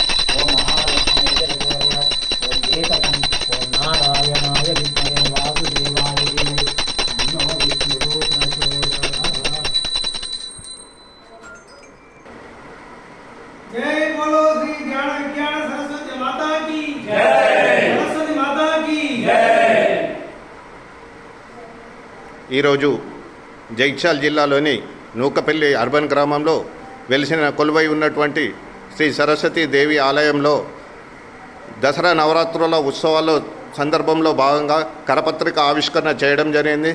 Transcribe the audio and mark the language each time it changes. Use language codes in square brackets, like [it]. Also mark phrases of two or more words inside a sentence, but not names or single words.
[sa] ओम महालक्ष्मीये प्रचोदयात्. ओम एकदन्त ओम नारायणाय विद्महे वासुदेवाय धीमहि तन्नो विष्णुः प्रचोदयात्. [hi] जय बोलो श्री ज्ञान विज्ञान सरस्वती माता की जय. सरस्वती माता की जय. [te] ఈ రోజు జగిత్యాల జిల్లాలోని నూకపల్లి అర్బన్ గ్రామంలో వెలిసిన కొలువై ఉన్నటువంటి శ్రీ సరస్వతీ దేవి ఆలయంలో దసరా నవరాత్రుల ఉత్సవాల సందర్భంలో భాగంగా కరపత్రిక ఆవిష్కరణ చేయడం జరిగింది.